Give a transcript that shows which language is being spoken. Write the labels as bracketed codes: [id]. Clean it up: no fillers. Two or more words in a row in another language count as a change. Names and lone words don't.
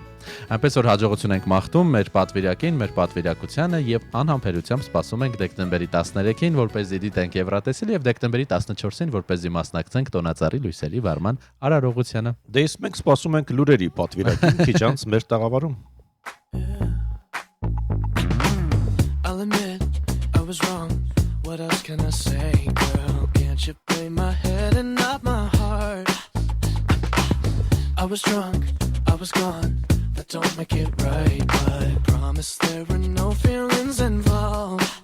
[hy] Այնպես որ հաջողություն ենք մաղթում մեր պատվիրակին, մեր պատվիրակությանը եւ անհամբերությամբ սպասում ենք դեկտեմբերի 13-ին, որպեսզի դիտենք Եվրատեսիլը եւ դեկտեմբերի 14-ին, որպեսզի մասնակցենք տոնածառի լույսերի վառման արարողությանը։ Դե իսկ մենք սպասում ենք լուրերի պատվիրակին քիչ անց մեր տաղավարում։ [en] I'll admit I was wrong. What else can I say, girl? Can't you play my head and not my heart? I was drunk, I was gone. That don't make it right, but promise there were no feelings involved.